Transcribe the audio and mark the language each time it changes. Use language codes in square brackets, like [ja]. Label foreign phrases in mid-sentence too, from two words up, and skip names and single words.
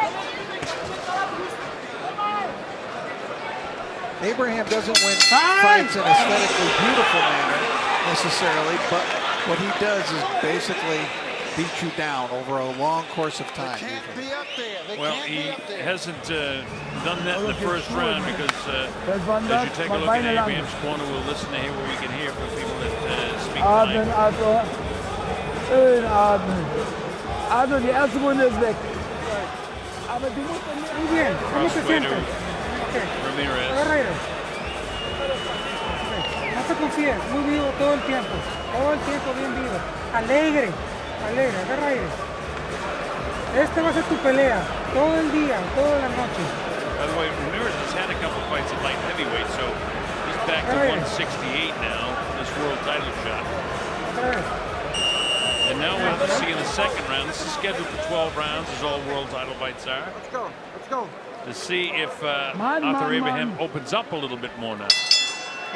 [en] Abraham doesn't win fights in an aesthetically beautiful manner necessarily, but what he does is basically beat you down over a long course of time. They can't be up there. Well, he hasn't done that in the first round, because as you take a look at Abraham's corner, we'll listen to hear what we can hear from people that speak [de] Atmen, [en] language. [de] Atmen. Schön atmen. Atmen, die erste Runde ist weg. Aber du musst [es] muy bien. ¿Cómo te sientes? Ramirez. Agarra. No te confíes, muy vivo todo el tiempo bien vivo. Alegre, agarra aire. Esta va a ser tu pelea, todo el día, toda la noche. [en] By the way, Ramirez has had a couple fights at light heavyweight, so he's back to 168 now, this world title shot. And now we'll see in the second round. This is scheduled for 12 rounds, as all world title fights are. Let's go. To see if Arthur Abraham opens up a little bit more now.